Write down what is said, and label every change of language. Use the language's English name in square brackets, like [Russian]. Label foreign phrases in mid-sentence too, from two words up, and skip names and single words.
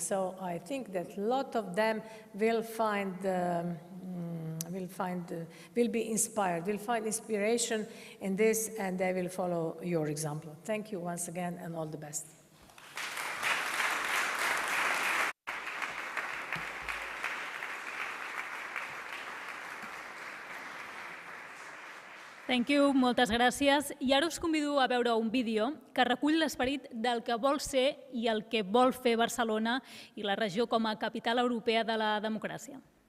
[English] So I think that a lot of them will be inspired, will find inspiration in this, and they will follow your example. Thank you once again, and all the best. Thank you, [Catalan] moltes gràcies. I ara us convido a veure un vídeo que recull l'esperit del que vol ser i el que vol fer Barcelona i la regió com a capital europea de la democràcia.